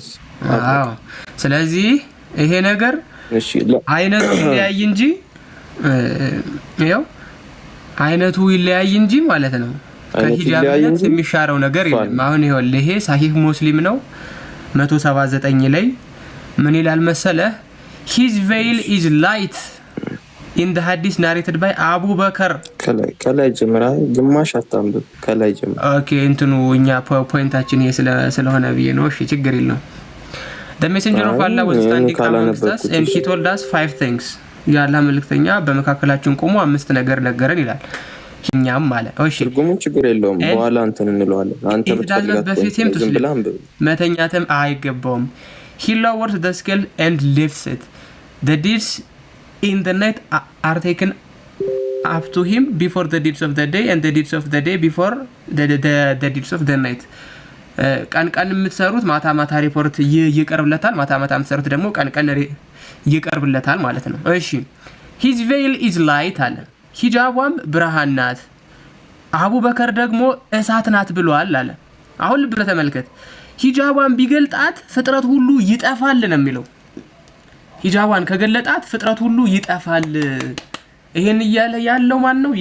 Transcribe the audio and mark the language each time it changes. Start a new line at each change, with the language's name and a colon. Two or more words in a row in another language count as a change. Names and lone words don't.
Amharic: አዎ። ስለዚህ ይሄ ነገር አይነቱ ይለያይ እንጂ አይነቱ ይለያይ እንጂ ማለት ነው ከሂጃብነት የሚሻረው ነገር የለም። አሁን ይሄ ሳሂህ ሙስሊም ነው 179 ላይ ምን ይላል መሰለህ?
English: his veil is light in the hadith narrated by Abu Bakr።
Amharic: ከላይ ጀምራ ግማሽ አታምብ። ከላይ ጀምራ ኦኬ። እንትኑ እኛ ፖይንታችን ይሄ ስለሆነ ብዬ ነው። እሺ ችግር የለውም።
English: the messenger of Allah was standing amongst us and he told us 5 things።
Amharic: የአላህ መልእክተኛ በመካከላችን ቆሞ 5 ነገር ነገረን ይላል። እኛም ማለት እሺ፣ ትርጉሙን ችግር የለውም በኋላ እንትን እንለዋለን። አንተ በፊትም መተኛትም አይገባውም።
English: he lowers the scale and lifts it. the deeds in the night are taken up to him before the deeds of the day and the deeds of the day before the deeds of the night።
Amharic: ቀን የምትሰሩት ማታ ሪፖርት ይቀርብለታል፣ ማታ የምትሰሩት ደግሞ ቀን ይቀርብለታል ማለት ነው። እሺ
English: his veil is light
Amharic: አለ። ሂጃቧም ብርሃን ናት፣ አቡበከር ደግሞ እሳት ናት ብሏል አለ። አሁን ልብ ተመልከት። ሂጃቧን ቢገልጣት ፍጥረት ሁሉ ይጠፋል ነው የሚለው። ሂጃቧን ከገለጣት ፍጥረት ሁሉ ይጠፋል። ይሄን እያለ ያለው ማን ነው?